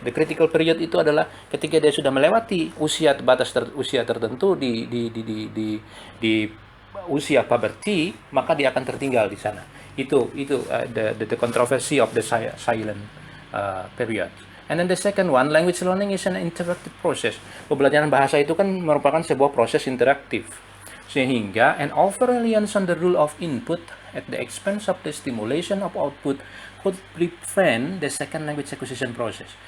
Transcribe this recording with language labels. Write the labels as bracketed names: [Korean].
[Indonesian] The critical period itu adalah ketika dia sudah melewati usia tertentu di usia puberty, maka dia akan tertinggal di sana. [English] Itu the controversy of the silent period. And then the second one, language learning is an interactive process. [Indonesian] Pembelajaran bahasa itu kan merupakan sebuah proses interaktif. [English] Sehingga an over-reliance on the rule of input at the expense of the stimulation of output could prevent the second language acquisition process.